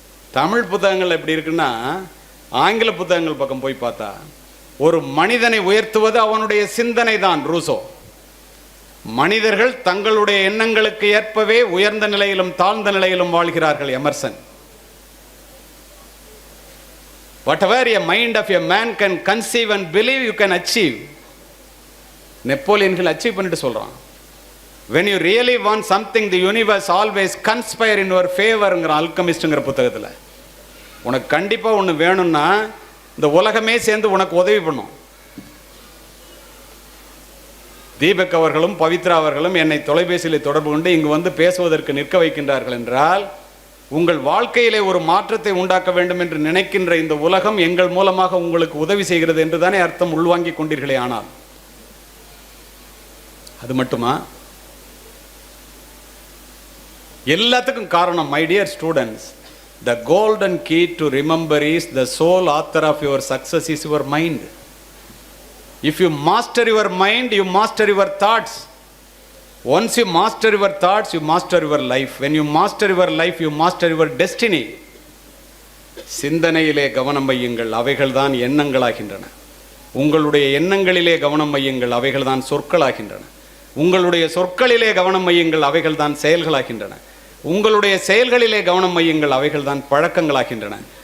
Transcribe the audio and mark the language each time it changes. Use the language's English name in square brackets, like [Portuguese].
[Tamil] தமிழ் புத்தகங்கள் எப்படி இருக்குன்னா, ஆங்கில புத்தகங்கள் பக்கம் போய் பார்த்தா ஒரு மனிதனை உயர்த்துவது அவனுடைய சிந்தனை தான். ரூசோ. மனிதர்கள் தங்களுடைய எண்ணங்களுக்கு ஏற்பவே உயர்ந்த நிலையிலும் தாழ்ந்த நிலையிலும் வாழ்கிறார்கள். Emerson. [English] whatever a mind of a man can conceive and believe you can achieve. [Tamil] நெப்போலியன்கள் achieve பண்ணிட்டு சொல்றான். [English] when you really want something the universe always conspire in your favorங்கிற [Tamil] அல்கமிஸ்ட்ங்கிற புத்தகத்தில், உனக்கு கண்டிப்பா ஒன்று வேணும்னா இந்த உலகமே சேர்ந்து உனக்கு உதவி பண்ணும். தீபக் அவர்களும் பவித்ரா அவர்களும் என்னை தொலைபேசியில் தொடர்பு கொண்டு இங்கு வந்து பேசுவதற்கு நிற்க வைக்கின்றார்கள் என்றால், உங்கள் வாழ்க்கையிலே ஒரு மாற்றத்தை உண்டாக்க வேண்டும் என்று நினைக்கின்ற இந்த உலகம் எங்கள் மூலமாக உங்களுக்கு உதவி செய்கிறது என்று தானே அர்த்தம். உள்வாங்கிக் கொண்டீர்களே. ஆனால் அது மட்டுமா? எல்லாத்துக்கும் காரணம், [English] My dear students, the golden key to remember is the sole author of your success is your mind. If you master your mind, you master your thoughts. Once you master your thoughts, you master your life. When you master your life, you master your destiny. [Tamil] சிந்தனையிலே கவனம் வையுங்கள், அவைகள்தான் எண்ணங்களாகின்றன. உங்களுடைய எண்ணங்களிலே கவனம் வையுங்கள், அவைகள்தான் சொற்களாகின்றன. உங்களுடைய சொற்களிலே கவனம் வையுங்கள், அவைகள்தான் செயல்களாகின்றன. உங்களுடைய செயல்களிலே கவனம் வையுங்கள், அவைகள் தான் பழக்கங்களாகின்றன.